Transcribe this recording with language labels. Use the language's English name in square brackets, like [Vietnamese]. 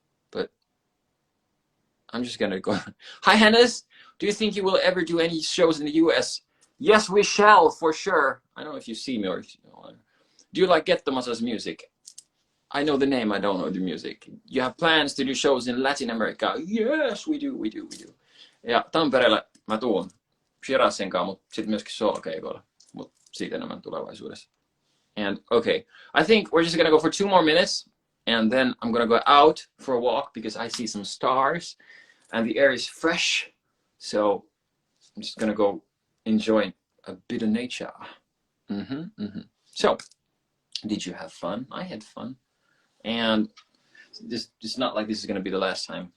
[English] But I'm just gonna go. Hi Hannes, do you think you will ever do any shows in the US? Yes, we shall, for sure. I don't know if you see me or if you know. Do you like Get the Massa's music? I know the name, I don't know the music. You have plans to do shows in Latin America? Yes, we do. [Finnish] Ja Tampereelle mä tuun SHIRAZin kanssa, mutta sitten myöskin solokeikoilla. Mutta siitä enemmän tulevaisuudessa. [English] And okay, I think we're just gonna go for 2 more minutes, and then I'm gonna go out for a walk because I see some stars, and the air is fresh. So I'm just gonna go enjoy a bit of nature. So, did you have fun? I had fun. And it's not like this is going to be the last time.